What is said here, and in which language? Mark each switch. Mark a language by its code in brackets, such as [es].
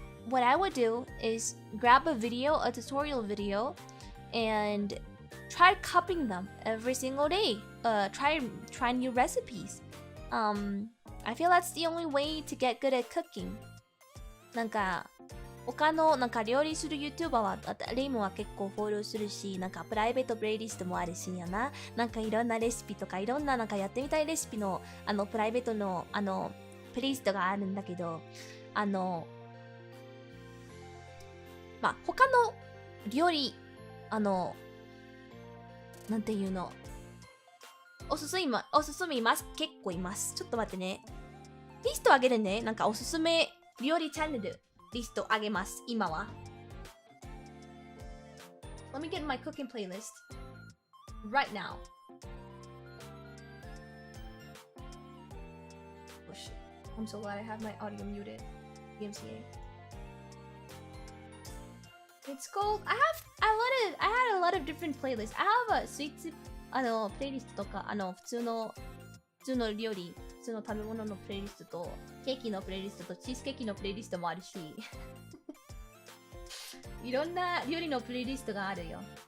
[en] What I would do is grab a tutorial video, and try copying them every single day. Try new recipes. I feel that's the only way to get good at cooking. [ja] なんか他のなんか料理する YouTuber はレイムは結構フォローするし、なんかプライベートプレイリストもあるしやな。なんかいろんなレシピとかいろんななんかやってみたいレシピのプライベートのプレイリストがあるんだけど、まあ他の料理なんていうの、おすすめいます。結構います。ちょっと待ってね。リストあげるね。なんかおすすめ料理チャンネルリストあげます。今は [en] Let me get in my cooking playlist right now. Oh shit. I'm so glad I have my audio muted. DMCA. It's called. I had a lot of different playlists. I have a sweet playlist [ja] とか普通の料理、普通の食べ物のプレイリストとケーキのプレイリストとチーズケーキのプレイリストもあるし、いろんな料理のプレイリストがあるよ。